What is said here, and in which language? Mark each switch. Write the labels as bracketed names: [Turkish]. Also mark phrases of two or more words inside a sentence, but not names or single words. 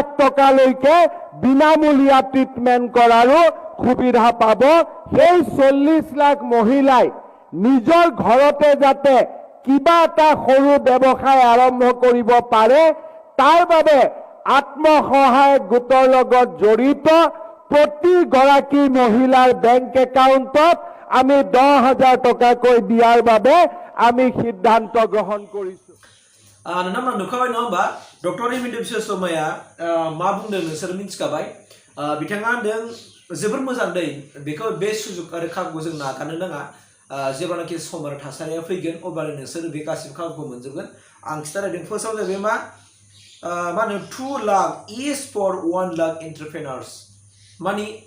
[Assamese] টকালৈকে বিনামূলীয়া ট্ৰিটমেন্ট কৰাৰো সুবিধা পাব সেই 40 লাখ মহিলাই নিজৰ ঘৰতে যাতে কিবা এটা সৰু ব্যৱসায় আৰম্ভ কৰিব পাৰে তাৰ বাবে আত্মসহায়ক গোটৰ লগত জড়িত প্ৰতি গৰাকী মহিলাৰ বেংক একাউণ্টত আমি 10,000 টকাকৈ দিয়াৰ বাবে আমি সিদ্ধান্ত গ্ৰহণ কৰিছো [Bodo] नोंथांमोना नुखाबाय नङा होमबा डक्टर हिमन्त बिश्व शर्माया मा बुंदों नोंसोर मिथिखाबाय बिथाङा होनदों जोबोर मोजां दै बेखौ बे सुजुग आरो खाबुखौ जों नागारनो नाङा जेब्लानाखि सम आरो थासारिया फैगोन अब्लानो नोंसोर बे गासिबो खाबुखौ मोनजोबगोन आं खिथारायदों फार्स्टआव जाहैबाय मा होनो 2 लाख [English] is for [Bodo] 1 लाख एन्टारप्रेनार्स माने